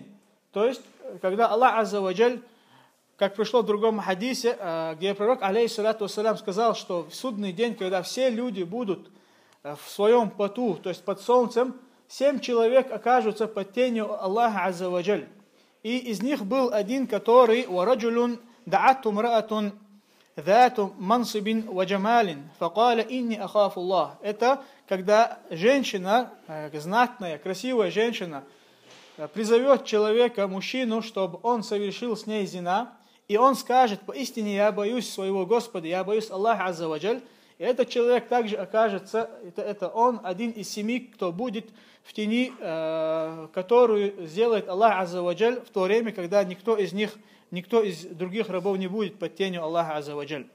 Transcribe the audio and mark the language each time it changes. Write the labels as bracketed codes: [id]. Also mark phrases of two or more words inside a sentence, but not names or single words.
[ru] То есть, когда Аллах [ar] عز وجل, [ru] как пришло в другом хадисе, где пророк, [ar] عليه الصلاة والسلام, [ru] сказал, что в судный день, когда все люди будут в своем поту, то есть под солнцем, 7 человек окажутся под тенью Аллаха [ar] عز وجل. [ru] И из них был один, который [ar] «ورجل دعته امرأة ذات منصب وجمال فقال إني أخاف الله». [ru] Это когда женщина, знатная, красивая женщина, призовет человека, мужчину, чтобы он совершил с ней зина, и он скажет: поистине я боюсь своего Господа, я боюсь Аллаха [ar] عز وجل. [ru] И этот человек также окажется, это он, один из 7, кто будет в тени, которую сделает Аллах [ar] عز وجل [ru] в то время, когда никто из других рабов не будет под тенью Аллаха [ar] عز وجل.